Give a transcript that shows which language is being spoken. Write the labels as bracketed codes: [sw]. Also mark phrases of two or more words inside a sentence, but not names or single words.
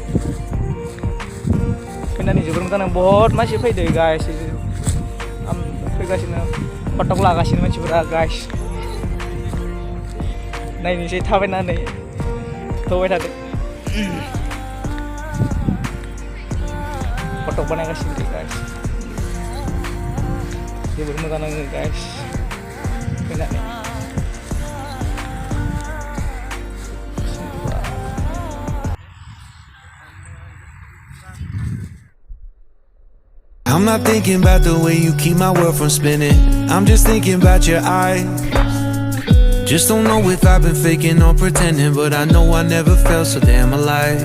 [brx] फैनानै जोबोर मोजां नाङो बहुत मानसि फैदो गाइस फैगासिनो फटक लागासिनो मानसिफोरा गाइस नायनोसै थाबायनानै थबाय थादो फटक बानायगासिनो दे गाइस जोबोर मोजां नाङो गाइस फैनानै [en] I'm not thinking about the way you keep my world from spinning. I'm just thinking about your eyes. Just don't know if I've been faking or pretending, but I know I never felt so damn alive.